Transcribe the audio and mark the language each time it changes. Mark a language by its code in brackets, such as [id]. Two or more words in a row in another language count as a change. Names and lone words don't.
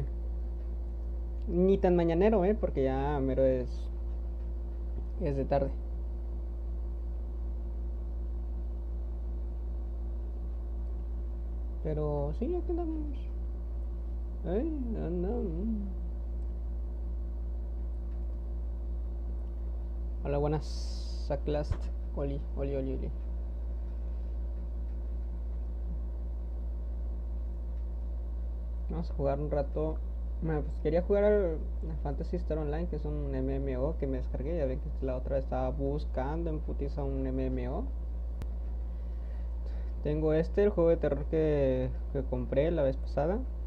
[es] Ni tan mañanero, porque ya mero es de tarde. Pero sí, aquí andamos. Ay, no. Hola, buenas. Saclast. Oli, oli, oli, oli. Vamos a jugar un rato. Bueno, pues quería jugar al Fantasy Star Online, que es un MMO que me descargué. Ya ven que la otra vez estaba buscando en putiza un MMO. Tengo el juego de terror que compré la vez pasada.